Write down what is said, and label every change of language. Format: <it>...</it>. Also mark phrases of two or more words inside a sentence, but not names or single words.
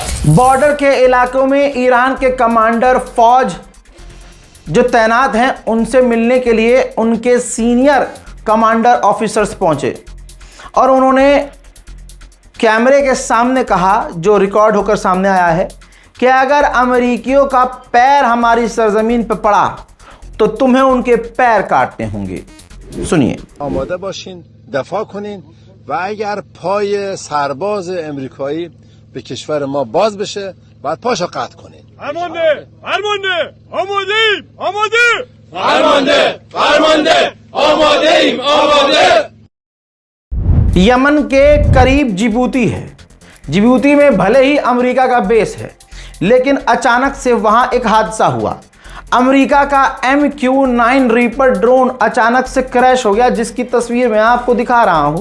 <hi>बॉर्डर के इलाकों में ईरान के कमांडर फौज जो तैनात हैं उनसे मिलने के लिए उनके</hi> <en>senior commander officers</en> <hi>पहुंचे और उन्होंने कैमरे के सामने कहा, जो रिकॉर्ड होकर सामने आया है, कि अगर अमेरिकियों का पैर हमारी सरजमीन पर पड़ा तो तुम्हें उनके पैर काटने होंगे। सुनिए।</hi> <fa>आमाده باشین دفاع کنین و اگر پای سرباز امریکایی به کشور ما باز بشه بعد پاشو قطع کنین. فرمانده فرمانده آماده‌ایم آماده فرمانده فرمانده آماده‌ایم آماده।</fa> <hi>यमन के करीब जिबूती है। जिबूती में भले ही अमेरिका का बेस है, लेकिन अचानक से वहां एक हादसा हुआ। अमेरिका का MQ-9 रीपर ड्रोन अचानक से क्रैश हो गया, जिसकी तस्वीर मैं आपको दिखा रहा हूं।</hi>